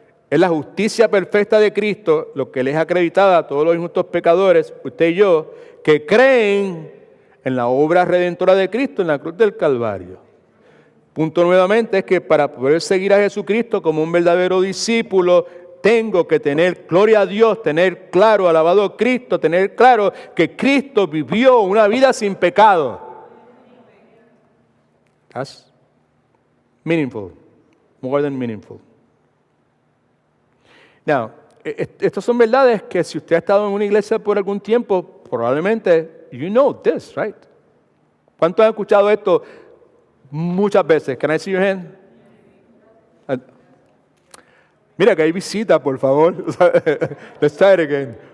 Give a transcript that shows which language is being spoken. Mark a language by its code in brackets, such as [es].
[es] Es la justicia perfecta de Cristo lo que les es acreditada a todos los injustos pecadores, usted y yo, que creen en la obra redentora de Cristo en la cruz del Calvario. Punto nuevamente es que para poder seguir a Jesucristo como un verdadero discípulo, tengo que tener, gloria a Dios, tener claro, alabado a Cristo, tener claro que Cristo vivió una vida sin pecado. [en] That's meaningful, more than meaningful. [es] Now, estas son verdades que si usted ha estado en una iglesia por algún tiempo, probablemente, [en] you know this, right? [es] ¿Cuántos han escuchado esto muchas veces? [en] Can I see your hand? [es] Mira que hay visita, por favor. [en] Let's try it again.